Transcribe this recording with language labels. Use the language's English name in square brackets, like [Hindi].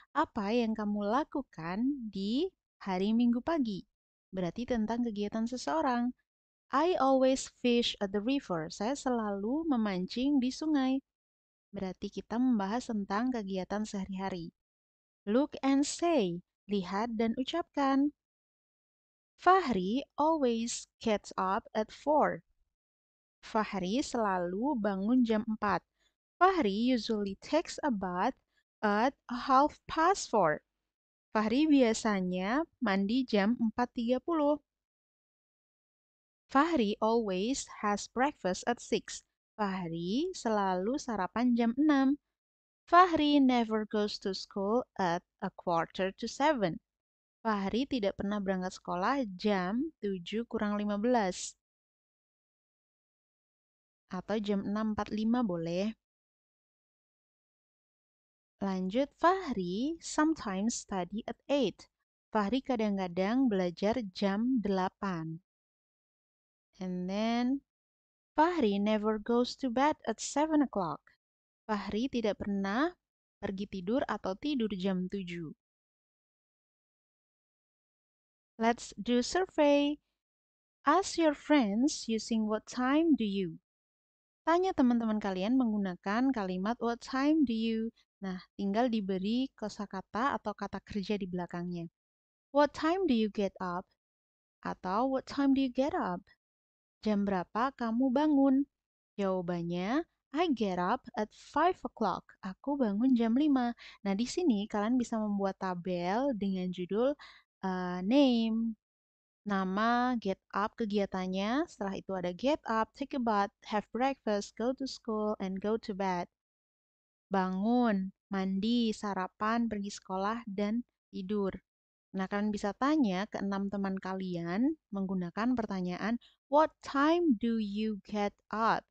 [Indonesian] Apa yang kamu lakukan di hari Minggu pagi? Berarti tentang kegiatan seseorang. [English] I always fish at the river. [Indonesian] Saya selalu memancing di sungai. Berarti kita membahas tentang kegiatan sehari-hari. [English] Look and say. [Indonesian] Lihat dan ucapkan. [English] Fahri always gets up at 4. [Indonesian] Fahri selalu bangun jam 4. [English] Fahri usually takes a bath at 4:30. [Indonesian] Fahri biasanya mandi jam 4:30. [English] Fahri always has breakfast at 6. [Indonesian] Fahri selalu sarapan jam 6. [English] Fahri never goes to school at 6:45. [Indonesian] Fahri tidak pernah berangkat sekolah jam 7:15. Atau jam 6:45 boleh. [English] Lanjut, Fahri sometimes study at 8. [Indonesian] Fahri kadang-kadang belajar jam 8. [English] And then, Fahri never goes to bed at 7 o'clock. [Indonesian] Fahri tidak pernah pergi tidur atau tidur jam 7. [English] Let's do survey. Ask your friends using what time do you? [Indonesian] Tanya teman-teman kalian menggunakan kalimat [English] what time do you? [Indonesian] Nah, tinggal diberi kosakata atau kata kerja di belakangnya. [English] What time do you get up? Atau what time do you get up? [Indonesian] Jam berapa kamu bangun? [English] Jawabannya, I get up at 5 o'clock. [Indonesian] Aku bangun jam 5. Nah, di sini kalian bisa membuat tabel dengan judul name, nama, get up kegiatannya. Setelah itu ada [English] get up, take a bath, have breakfast, go to school, and go to bed. [Indonesian] Bangun, mandi, sarapan, pergi sekolah, dan tidur. Nah, kalian bisa tanya ke 6 teman kalian menggunakan pertanyaan, [English] what time do you get up?